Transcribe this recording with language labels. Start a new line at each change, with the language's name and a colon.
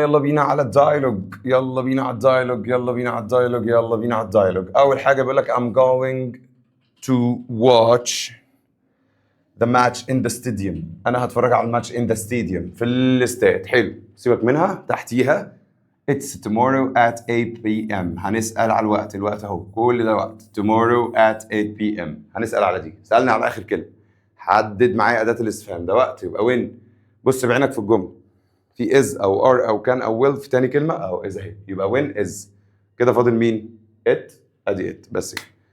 Arabic: يلا بينا على الدايلوج، يلا بينا على الدايلوج، يلا بينا على الدايلوج، يلا بينا على الدايلوج. اول حاجه بيقول لك
English: I'm going to watch the match in the stadium.
Arabic: انا هتفرج على الماتش
English: in the stadium
Arabic: في الاستاد. حلو، سيبك منها. تحتيها
English: It's tomorrow at 8 p.m.
Arabic: هنسأل على الوقت. الوقت اهو، كل ده وقت.
English: Tomorrow at 8 p.m.
Arabic: هنسأل على دي. سألنا على آخر كلمة، حدد معايا أداة الاستفهام. ده وقت يبقى when. بص بعينك في الجملة، في is أو are أو can أو will في تاني كلمة أو is أهي، يبقى when is. كده فاضل مين؟ it. أدي it بس كده.